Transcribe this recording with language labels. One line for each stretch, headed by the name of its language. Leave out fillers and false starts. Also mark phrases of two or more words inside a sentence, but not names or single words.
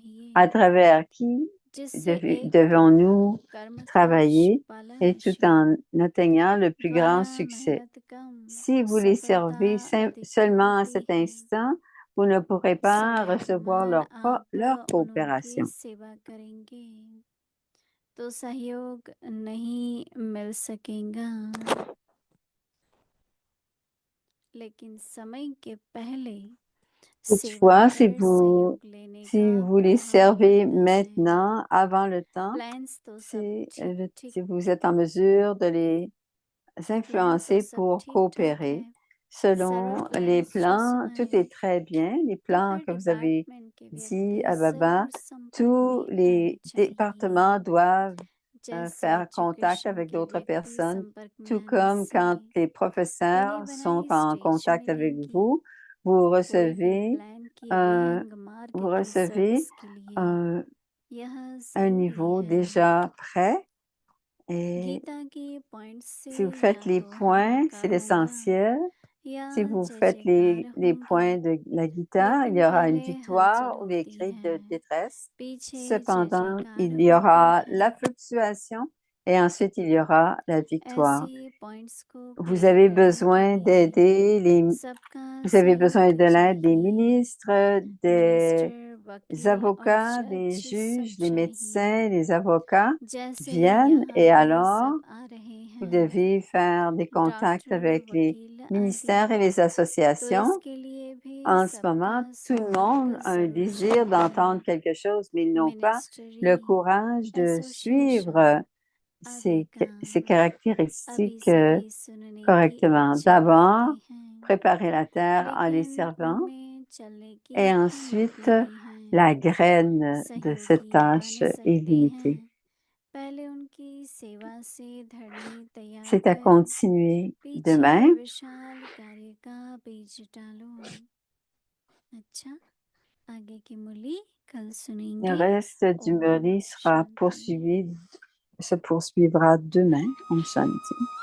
Hindi: चाहिए
French: à travers qui
Hindi: जिससे एक
French: devons-nous
Hindi: कर्म का
French: travailler
Hindi: निष्पालन
French: et tout
Hindi: शुभ
French: en atteignant le plus grand
Hindi: द्वारा
French: succès.
Hindi: मेहनत कम
French: Si vous les
Hindi: सफलता
French: servez
Hindi: अधिक
French: seulement à
Hindi: होती
French: cet
Hindi: है
French: instant, vous ne pourrez pas recevoir
Hindi: समान आप
French: leur
Hindi: उनकी
French: coopération.
Hindi: सेवा करेंगे तो सहयोग नहीं मिल सकेगा लेकिन समय के पहले
French: Toutefois, si
Hindi: सेवा कर
French: vous,
Hindi: सहयोग लेने
French: si
Hindi: का
French: vous les
Hindi: प्रभाव
French: servez
Hindi: बढ़ता है
French: maintenant, avant le temps,
Hindi: प्लान्स तो सब ठीक
French: si vous êtes en mesure de les
Hindi: प्लान तो
French: influencer
Hindi: सब
French: pour
Hindi: ठीक ठाक
French: coopérer.
Hindi: है
French: Selon
Hindi: सर्व
French: les
Hindi: प्लान्स जो
French: plans, tout
Hindi: सुनाए
French: est très bien. Les
Hindi: तो
French: plans
Hindi: हर
French: que vous avez
Hindi: डिपार्टमेंट के
French: dit
Hindi: व्यक्ति
French: à Baba,
Hindi: जरूर संपर्क
French: tous
Hindi: में आने
French: les
Hindi: चाहिए
French: départements doivent
Hindi: जैसे
French: faire contact
Hindi: एजुकेशन
French: avec
Hindi: के
French: d'autres
Hindi: व्यक्ति
French: personnes,
Hindi: संपर्क में
French: tout
Hindi: आने
French: comme
Hindi: से
French: quand les professeurs
Hindi: बनी
French: sont
Hindi: बनाई
French: en
Hindi: स्टेज
French: contact avec
Hindi: मिलेंगी
French: vous, vous
Hindi: कोई भी
French: recevez
Hindi: प्लान किए
French: un,
Hindi: विहंग मार्ग
French: vous
Hindi: की
French: recevez
Hindi: सर्विस के लिए
French: un,
Hindi: यह
French: un
Hindi: जरूरी
French: niveau
Hindi: है
French: déjà prêt. Et
Hindi: गीता के पॉइंट से
French: si vous
Hindi: या
French: faites les
Hindi: तो
French: points, c'est
Hindi: हाहाकार होगा
French: l'essentiel.
Hindi: या
French: Si vous
Hindi: जय
French: faites
Hindi: जयकार
French: les
Hindi: होंगी
French: points de la Gita, il
Hindi: लेकिन
French: y aura une
Hindi: पहले हलचल
French: victoire ou des
Hindi: होती
French: cris de
Hindi: है
French: détresse.
Hindi: पीछे जय
French: Cependant,
Hindi: जयकार
French: il y
Hindi: होती
French: aura
Hindi: है
French: la fluctuation et ensuite il y aura la victoire.
Hindi: ऐसे पॉइंट्स को
French: Vous
Hindi: क्लियर
French: avez
Hindi: करने
French: besoin
Hindi: के लिए
French: d'aider
Hindi: सबका
French: vous avez besoin
Hindi: सहयोग
French: de l'aide des
Hindi: चाहिए
French: ministres, des
Hindi: मिनिस्टर वकील और
French: avocats, des
Hindi: जज
French: juges,
Hindi: सब
French: des médecins,
Hindi: चाहिए
French: des avocats
Hindi: जैसे
French: viennent
Hindi: यहाँ
French: et
Hindi: भी
French: alors
Hindi: सब आ रहे
French: vous
Hindi: हैं
French: devez faire des contacts
Hindi: डॉक्टर
French: avec les
Hindi: वकील
French: ministères et
Hindi: आदि
French: les
Hindi: तो
French: associations.
Hindi: इसके लिए भी
French: En ce
Hindi: सबका
French: moment, tout le monde
Hindi: संपर्क
French: a un
Hindi: जरूर
French: désir
Hindi: चाहिए
French: d'entendre quelque chose, mais ils n'ont pas le
Hindi: मिनिस्ट्री
French: courage de
Hindi: एसोसिएशन
French: suivre
Hindi: आदि का
French: ces
Hindi: अभी
French: caractéristiques
Hindi: सभी सुनने की
French: correctement.
Hindi: इच्छा
French: D'abord,
Hindi: रखते हैं
French: préparer la terre en les
Hindi: लेकिन
French: servant
Hindi: उनमें चलने की
French: et
Hindi: हिम्मत
French: ensuite
Hindi: नहीं है
French: la graine de cette
Hindi: सहयोगी
French: tâche
Hindi: बन
French: est
Hindi: सकते
French: limitée.
Hindi: हैं पहले उनकी सेवा से धरनी तैयार
French: C'est à
Hindi: कर
French: continuer
Hindi: पीछे
French: demain.
Hindi: विशाल कार्य का बीज डालो अच्छा आगे की मुरली कल
French: Le
Hindi: सुनेंगे
French: reste du
Hindi: ओम
French: Murli
Hindi: शांति
French: se poursuivra demain.
Hindi: ओम शांति.